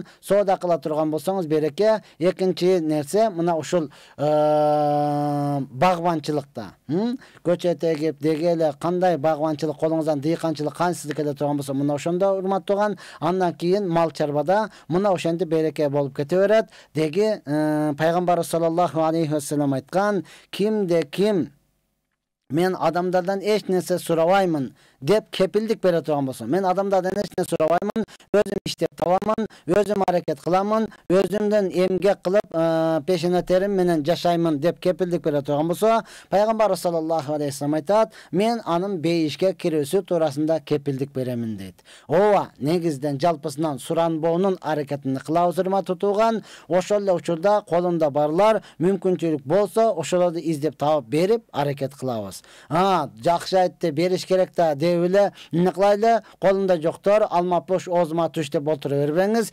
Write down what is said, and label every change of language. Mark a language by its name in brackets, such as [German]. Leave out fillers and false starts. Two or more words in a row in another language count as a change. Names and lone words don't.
[Kyrgyz] Соода кыла турган болсоңуз береке. Экинчи нерсе мына ушул багбанчылыкта. Көчөт эгип, деги эле кандай багбанчылык, колуңуздан дыйканчылык кансыз келе турган болсо, мына ошондо урматтуу тууган, андан кийин мал чарбада мына ошентип береке болуп кете берет. Деги пайгамбарыбыз [Arabic] صلى الله عليه وسلم [Kyrgyz] айткан, кимде ким мен адамдардан эч нерсе сурабаймын деп кепилдик бере турган болсо, мен адамдардан эч нерсе сурабаймын, өзүм иштеп табамын, өзүм аракет кыламын, өзүмдөн эмгек кылып, пешене терим менен жашаймын деп кепилдик бере турган болсо, пайгамбарыбыз [Arabic] صلى الله عليه وسلم [Kyrgyz] айтат, мен анын бейишке кирүүсү туурасында кепилдик беремин дейт. Ооба, негизден жалпысынан суранбоонун аракетин кылабыз урматтуу тууган. Ошол эле учурда колунда барлар мүмкүнчүлүк болсо, ошолорду издеп таап берип аракет кылабыз. Жакшы айтты, бериш керек да деп эле эмне кылайлы, колунда жоктор алма пош оозума туш деп отура бербеңиз.